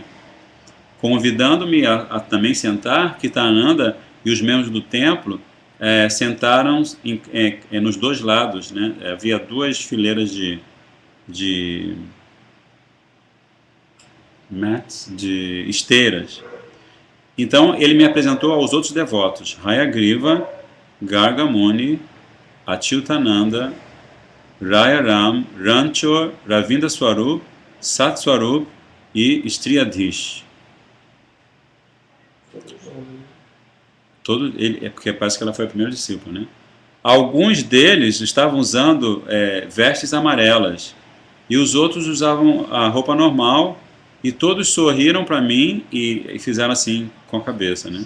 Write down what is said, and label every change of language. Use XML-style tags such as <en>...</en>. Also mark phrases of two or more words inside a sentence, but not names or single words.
<pt>Convidando-me a também sentar, Kirtanananda e os membros do templo sentaram nos 2 lados. Né? Havia 2 fileiras de mats, de esteiras. Então ele me apresentou aos outros devotos, Hayagriva, Garga Muni, Achyutananda, Rayaram, Ranchor, Ravinda Swarup, Sat Swarup e Striadhish. Porque parece que ela foi a primeira discípula, né? Alguns deles estavam usando vestes amarelas e os outros usavam a roupa normal e todos sorriram para mim e fizeram assim com a cabeça, né?</pt>